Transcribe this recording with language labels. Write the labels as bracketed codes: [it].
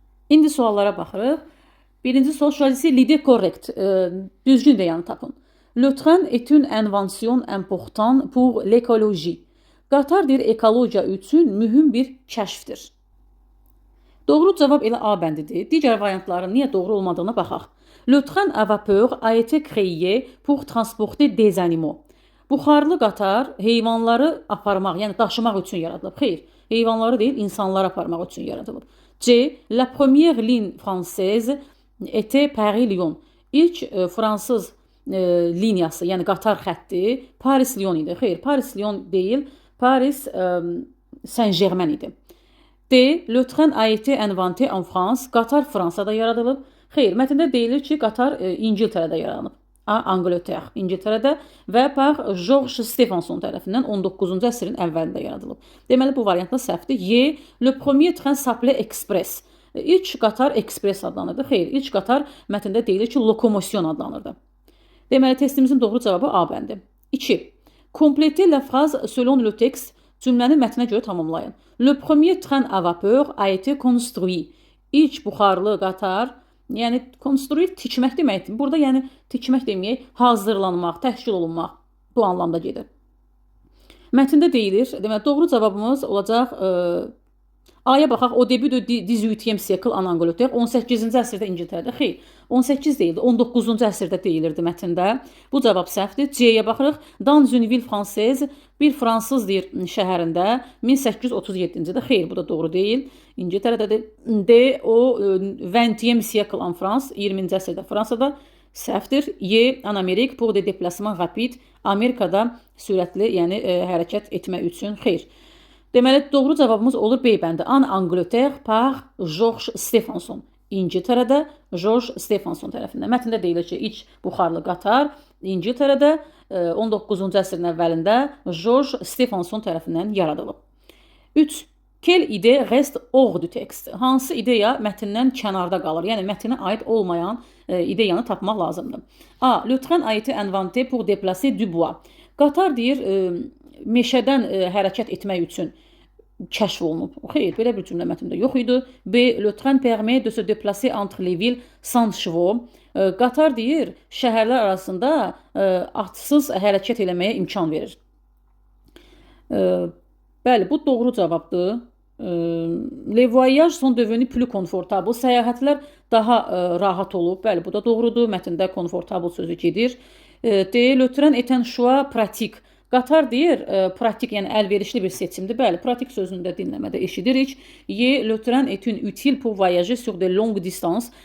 [az] İndi suallara baxırıq. Birinci sual şöylesi [fr] l'idée correcte, [az] düzgün deyanı tapın. [fr] Le train est une invention importante pour l'écologie. [az] Qatar deyir, ekologiya üçün mühüm bir kəşfdir. Doğru cavab elə A bəndidir. Digər variantların niyə doğru olmadığına baxaq. [fr] Le train à vapeur a été créé pour transporter des animaux. [az] Buxarlı qatar heyvanları aparmaq, yəni daşımaq üçün yaradılıb. Xeyr, heyvanları deyil, insanları aparmaq üçün yaradılıb. C. [fr] La première ligne française était Paris-Lyon. [az] İlk fransız liniyası, yəni qatar xətti Paris-Lyon idi. Xeyr, Paris-Lyon deyil, Paris-Saint-Germain idi. D. [fr] Le train a été inventé en France. [az] Qatar Fransada yaradılıb. Xeyr, mətndə deyilir ki, qatar İngiltərədə yaranıb. A. Angleterre, İngiltərədə və par George Stephenson tərəfindən 19-cu əsrin əvvəlində yaradılıb. Deməli, bu variantda səhvdir. Y. [fr] Le premier train s'appelait Express. [az] İlk qatar Express adlanırdı. Xeyr, ilk qatar mətndə deyilir ki, lokomotion adlanırdı. Deməli, testimizin doğru cavabı A bəndi. 2. [fr] Complétez la phrase selon le texte. [az] Cümləni mətnə görə tamamlayın. [fr] Le premier train à vapeur a été construit. [az] İlk buxarlı qatar Yəni konstruir tikmək deməkdir. Burada yəni tikmək deməyək, hazırlanmaq, təşkil olunmaq bu anlamda gedir. Mətndə deyilir, deməli doğru cavabımız olacaq A-ya baxaq. [fr] Au début de 18e siècle en Angleterre, [az] 18-ci əsrdə İngiltərədə. Xeyr, 18 deyildi, 19-cu əsrdə deyilirdi mətndə. Bu cavab səhvdir. C-yə baxırıq. [fr] Dans une ville française, [az] bir fransız deyir şəhərində 1837-ci-də. Xeyr, bu da doğru deyil. İngiltərədədir. D, o [fr] 20e siècle en France, [az] 20-ci əsrdə Fransada. Səhvdir. [fr] Y, en Amerique pour des déplacements rapides, [az] Amerikada sürətli, yəni hərəkət etmək üçün. Xeyr. Deməli, doğru cavabımız olur B bəndi. [fr] En Angleterre par George Stephenson. [az] İngiltərədə George Stephenson tərəfindən. Mətndə deyilir ki, iç buxarlı qatar İngiltərədə 19-cu əsrin əvvəlində George Stephenson tərəfindən yaradılıb. 3. [fr] Quelle idée reste hors du texte? [az] Hansı ideya mətndən kənarda qalır? Yəni mətnə aid olmayan ideyanı tapmaq lazımdır. A. [fr] Le train a été inventé pour déplacer du bois. [az] Qatar deyir meşədən hərəkət etmək üçün kəşf olunub. Xeyr, belə bir cümlə mətndə yox idi. B. [fr] Le train permet de se déplacer entre les villes sans chevaux. [az] Qatar deyir, şəhərlər arasında atsız hərəkət eləməyə imkan verir. Bəli, bu doğru cavabdır. [fr] Les voyages sont devenus plus confortables. [az] Səyahətlər daha rahat olub. Bəli, bu da doğrudur. Mətndə confortable sözü gedir. D. [fr] Le train est un choix pratique. [az] Qatar deyir, pratik, yəni əlverişli bir seçimdir. Bəli, pratik sözünü də dinləmədə eşidirik. [fr] Y, le train est une utile pour voyager sur de longues distances.